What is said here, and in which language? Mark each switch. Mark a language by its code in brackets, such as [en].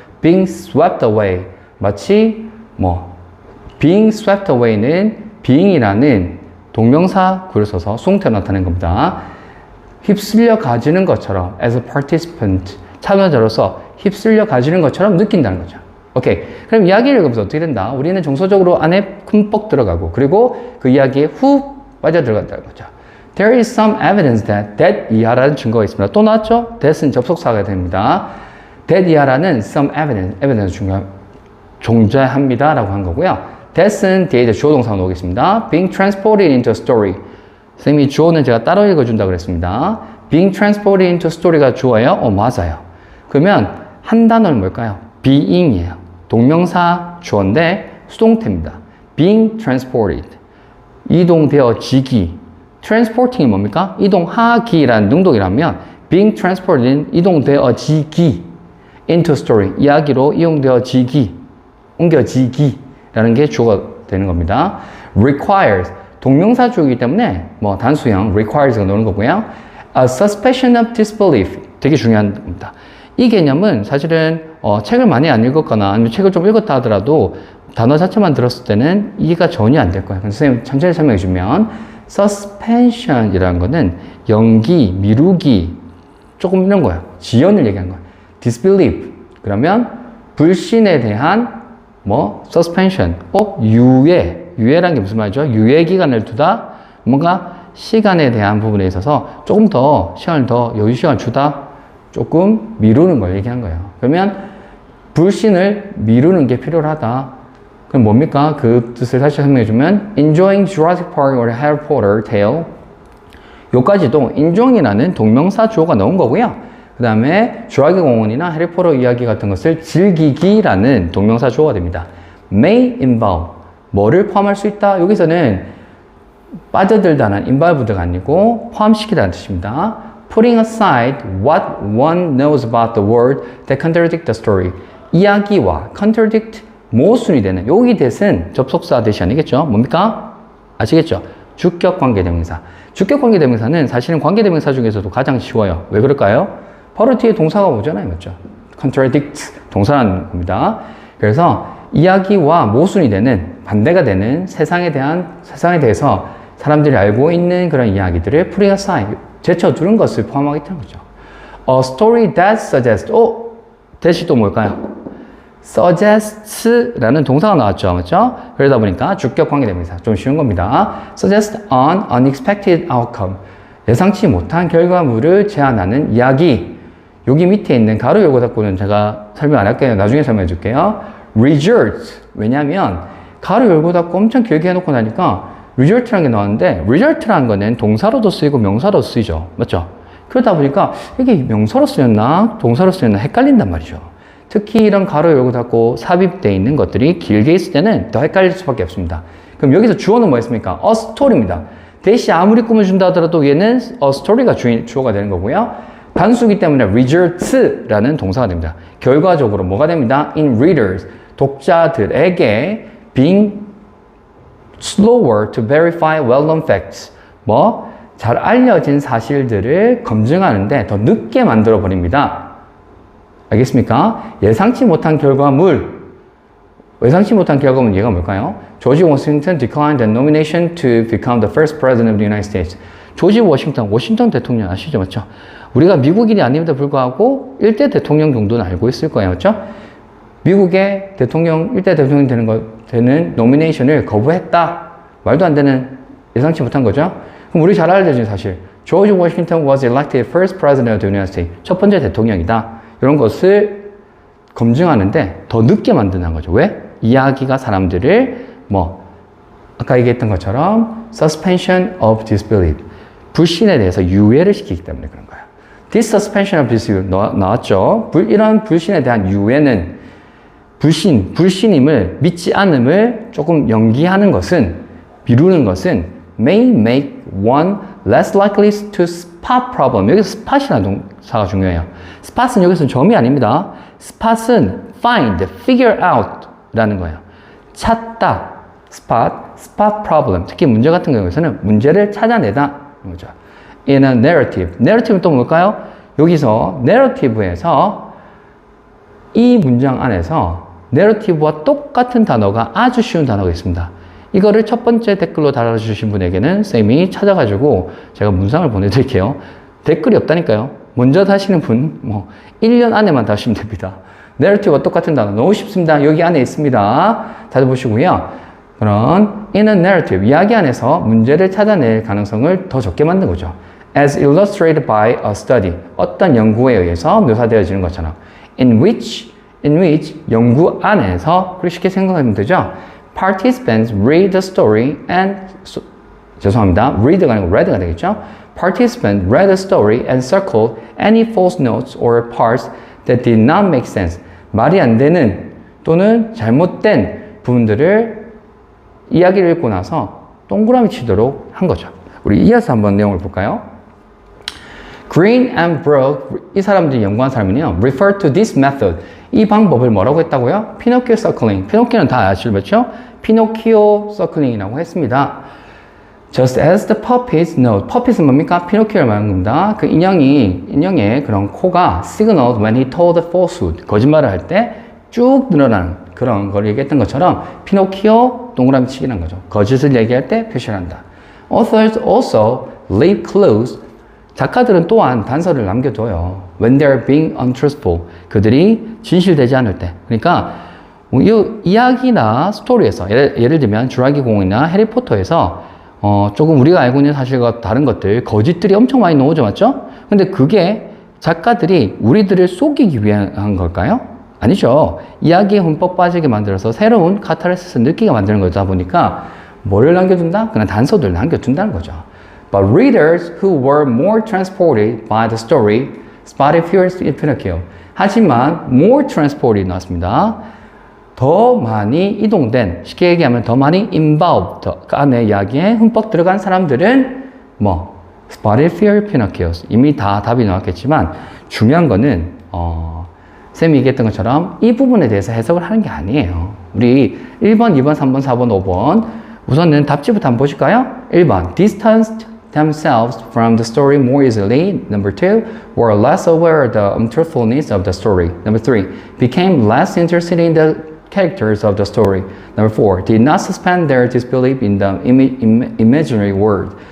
[en] being swept away [ko] 마치 being swept away는 being이라는 동명사 구를 써서 수동태로 나타낸 겁니다. 휩쓸려 가지는 것처럼 [en] as a participant [ko] 참여자로서 휩쓸려 가지는 것처럼 느낀다는 거죠. 오케이. 그럼 이야기를 읽으면서 어떻게 된다? 우리는 정서적으로 안에 흠뻑 들어가고 그리고 그 이야기에 훅 빠져들어간다는 거죠. [en] There is some evidence that [ko] 이하라는 증거가 있습니다. 또 나왔죠? that은 접속사가 됩니다. that 이하라는 some evidence 존재합니다 라고 한 거고요. that은 뒤에 이제 주어 동사가 나오겠습니다. [en] being transported into a story. [ko] 선생님이 주어는 제가 따로 읽어준다고 그랬습니다. [en] being transported into a story가 [ko] 주어예요? 맞아요. 그러면 한 단어는 뭘까요? being이에요. 동명사 주어인데 수동태입니다. [en] being transported. [ko] 이동되어지기. transporting이 뭡니까? 이동하기라는 능동이라면 [en] being transported [ko] 이동되어지기 [en] into story. [ko] 이야기로 이용되어지기, 옮겨지기라는 게 주어가 되는 겁니다. [en] requires. [ko] 동명사 주어이기 때문에 단수형 requires가 나오는 거고요. [en] a suspension of disbelief. [ko] 되게 중요한 겁니다. 이 개념은 사실은 책을 많이 안 읽었거나 아니면 책을 좀 읽었다 하더라도 단어 자체만 들었을 때는 이해가 전혀 안 될 거예요. 선생님 천천히 설명해 주면 suspension이라는 거는 연기, 미루기 조금 이런 거예요. 지연을 얘기한 거예요. disbelief 그러면 불신에 대한 suspension 유예라는 게 무슨 말이죠? 유예 기간을 두다 뭔가 시간에 대한 부분에 있어서 조금 더 시간을 더 여유 시간을 주다 조금 미루는 걸 얘기한 거예요. 그러면 불신을 미루는 게 필요하다. 그럼 뭡니까? 그 뜻을 다시 설명해 주면 [en] enjoying Jurassic Park or Harry Potter tale [ko] 요까지도 enjoying이라는 동명사 주어가 나온 거고요. 그 다음에 주라기 공원이나 해리포터 이야기 같은 것을 즐기기라는 동명사 주어가 됩니다. [en] may involve [ko] 뭐를 포함할 수 있다? 여기서는 빠져들다는 involved가 아니고 포함시키다는 뜻입니다. [en] putting aside what one knows about the world that contradict the story. [ko] 이야기와 contradict 모순이 되는 여기 that은 접속사 that이 아니겠죠? 뭡니까? 아시겠죠? 주격 관계대명사. 주격 관계대명사는 사실은 관계대명사 중에서도 가장 쉬워요. 왜 그럴까요? 바로 뒤에 동사가 오잖아요. 맞죠? contradict 동사라는 겁니다. 그래서 이야기와 모순이 되는 반대가 되는 세상에 대해서 사람들이 알고 있는 그런 이야기들을 [en] putting aside [ko] 제쳐두는 것을 포함하고 있다는 거죠. [en] A story that suggests that이 [ko] 또 뭘까요? suggests라는 동사가 나왔죠. 맞죠? 그러다 보니까 주격 관계대명사 좀 쉬운 겁니다. [en] suggest an unexpected outcome [ko] 예상치 못한 결과물을 제안하는 이야기. 여기 밑에 있는 가로 열고 닫고는 제가 설명 안 할게요. 나중에 설명해 줄게요. result. 왜냐면 가로 열고 닫고 엄청 길게 해놓고 나니까 result라는 게 나왔는데 result라는 거는 동사로도 쓰이고 명사로도 쓰이죠. 맞죠? 그러다 보니까 이게 명사로 쓰였나 동사로 쓰였나 헷갈린단 말이죠. 특히 이런 가로 열고 닫고 삽입되어 있는 것들이 길게 있을 때는 더 헷갈릴 수밖에 없습니다. 그럼 여기서 주어는 뭐였습니까? a story입니다. 대시 아무리 꿈을 준다 하더라도 얘는 a story가 주어가 되는 거고요. 단수기 때문에 results라는 동사가 됩니다. 결과적으로 뭐가 됩니다? [en] in readers. [ko] 독자들에게 [en] being slower to verify well-known facts. [ko] 잘 알려진 사실들을 검증하는데 더 늦게 만들어 버립니다. 알겠습니까? 예상치 못한 결과물. 예상치 못한 결과물 얘가 뭘까요? [en] 조지 워싱턴 declined the nomination to become the first president of the United States. [ko] 조지 워싱턴 대통령 아시죠? 맞죠? 우리가 미국인이 아님에도 불구하고 1대 대통령 정도는 알고 있을 거예요. 맞죠? 미국의 대통령, 1대 대통령이 되는 노미네이션을 거부했다. 말도 안 되는 예상치 못한 거죠. 그럼 우리 잘 알려진 사실. [en] George Washington was elected first president of the United States. [ko] 첫 번째 대통령이다. 이런 것을 검증하는데 더 늦게 만드는 거죠. 왜? 이야기가 사람들을 아까 얘기했던 것처럼 [en] suspension of disbelief. [ko] 불신에 대해서 유예를 시키기 때문에 그런 거예요. [en] This suspension of disbelief [ko] 나왔죠. 이런 불신에 대한 유예는 불신임을 믿지 않음을 조금 연기하는 것은 미루는 것은 [en] may make one less likely to spot problem. [ko] 여기서 spot이라는 동사가 중요해요. spot은 여기서 점이 아닙니다. spot은 find, figure out 라는 거예요. 찾다, [en] spot problem. [ko] 특히 문제 같은 경우에서는 문제를 찾아내다. 거죠. [en] In a narrative. [ko] narrative는 또 뭘까요? 여기서 narrative에서 이 문장 안에서 narrative와 똑같은 단어가 아주 쉬운 단어가 있습니다. 이거를 첫 번째 댓글로 달아주신 분에게는 쌤이 찾아가지고 제가 문상을 보내드릴게요. 댓글이 없다니까요. 먼저 다시는 분, 1년 안에만 다시면 됩니다. narrative와 똑같은 단어 너무 쉽습니다. 여기 안에 있습니다. 찾아보시고요. 그런 [en] in a narrative, [ko] 이야기 안에서 문제를 찾아낼 가능성을 더 적게 만든 거죠. [en] As illustrated by a study, [ko] 어떤 연구에 의해서 묘사되어지는 것처럼 [en] in which [ko] 연구 안에서 그렇게 쉽게 생각하면 되죠. [en] Participants read the story and [ko] 죄송합니다. read가 아니고 read가 되겠죠. [en] Participants read the story and circled any false notes or parts that did not make sense. [ko] 말이 안 되는 또는 잘못된 부분들을 이야기를 읽고 나서 동그라미 치도록 한 거죠. 우리 이어서 한번 내용을 볼까요? [en] Green and Brook, [ko] 이 사람들이 연구한 사람은요, [en] refer to this method. [ko] 이 방법을 뭐라고 했다고요? 피노키오 서클링. 피노키오는 다 아시죠? 그렇죠? 피노키오 서클링이라고 했습니다. [en] Just as the puppet's nose. [ko] puppet은 뭡니까? 피노키오를 말하는 겁니다. 그 인형의 그런 코가 [en] signaled when he told the falsehood. [ko] 거짓말을 할 때 쭉 늘어나는 그런 걸 얘기했던 것처럼 피노키오 동그라미 치기라는 거죠. 거짓을 얘기할 때 표시를 한다. [en] Authors also leave clues. [ko] 작가들은 또한 단서를 남겨둬요. [en] When they're being untruthful. [ko] 그들이 진실되지 않을 때. 그러니까 이 이야기나 스토리에서 예를 들면 주라기 공원이나 해리포터에서 조금 우리가 알고 있는 사실과 다른 것들, 거짓들이 엄청 많이 나오죠, 맞죠? 근데 그게 작가들이 우리들을 속이기 위한 걸까요? 아니죠. 이야기에 흠뻑 빠지게 만들어서 새로운 카타르시스를 느끼게 만드는 거다 보니까 뭐를 남겨둔다? 그냥 단서들을 남겨둔다는 거죠. [en] But readers who were more transported by the story spotted fewer Pinocchio. [ko] 하지만 [en] more transported [ko] 나왔습니다. 더 많이 이동된, 쉽게 얘기하면 더 많이 involved, 그 안에 이야기에 흠뻑 들어간 사람들은 [en] spotted fewer Pinocchios. [ko] 이미 다 답이 나왔겠지만 중요한 거는 쌤이 얘기했던 것처럼 이 부분에 대해서 해석을 하는 게 아니에요. 우리 1번, 2번, 3번, 4번, 5번 우선은 답지부터 한번 보실까요? [en] 1번 distanced themselves from the story more easily. Number 2, were less aware of the untruthfulness of the story. Number 3, became less interested in the characters of the story. Number 4, did not suspend their disbelief in the imaginary world.